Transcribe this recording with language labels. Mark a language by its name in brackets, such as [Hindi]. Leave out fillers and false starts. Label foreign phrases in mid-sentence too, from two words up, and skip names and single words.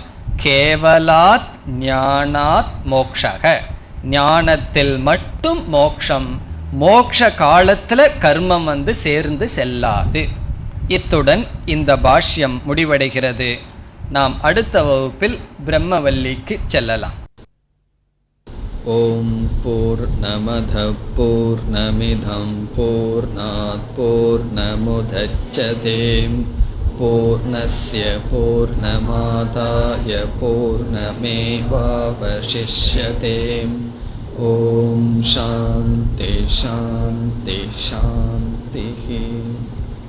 [Sanskrit] केवलात् ज्ञानात् मोक्षः, [Tamil] ஞானத்தில் மட்டும் மோக்ஷம், மோக்ஷ காலத்தில் கர்மம் சேர்ந்து செல்லாது. இத்துடன் இந்த பாஷ்யம் முடிவடைகிறது. நாம் அடுத்த வகுப்பில் பிரம்மவல்லிக்கு செல்லலாம். [Sanskrit] ॐ पूर्णमदः पूर्णमिदं पूर्णात् पूर्णमुदच्यते पूर्णस्य पूर्णमादाय पूर्णमेवावशिष्यते. ॐ शान्तिः शान्तिः शान्तिः.